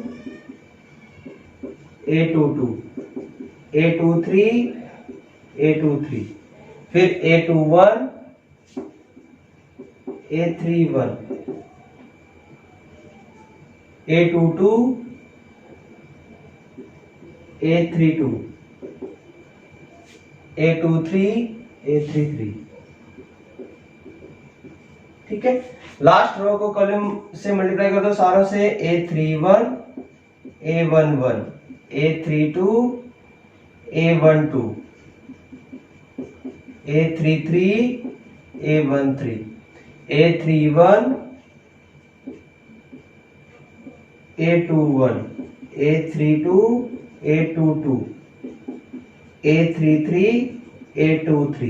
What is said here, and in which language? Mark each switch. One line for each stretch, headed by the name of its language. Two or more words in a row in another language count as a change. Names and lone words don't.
Hindi: A22 A23 A23, फिर A21 A31 A22 A32 A23 A33। ठीक है,
English: last row
Hindi: को कॉलम से मल्टीप्लाई कर दो सारों से A31 A11 A32 A12 A33 A13 A31 A21 A32 A22 A33 A23।